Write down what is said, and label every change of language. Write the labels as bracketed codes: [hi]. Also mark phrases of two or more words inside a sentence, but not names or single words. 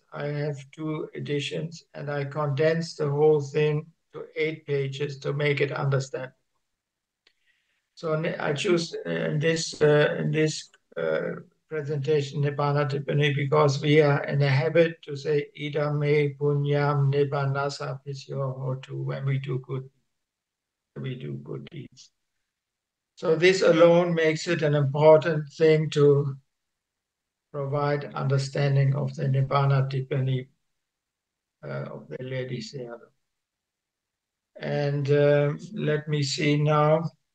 [en] I have 2 editions, and I condensed the whole thing to 8 pages to make it understandable. So I choose in this presentation Nibbana Tipani because we are in a habit to say [pi] Idam me punyam nibbanasa pisyo hotu [en] when we do good deeds. So this alone makes it an important thing to provide understanding of the Nibbana Tipani of the Lady Sayadaw. And let me see now.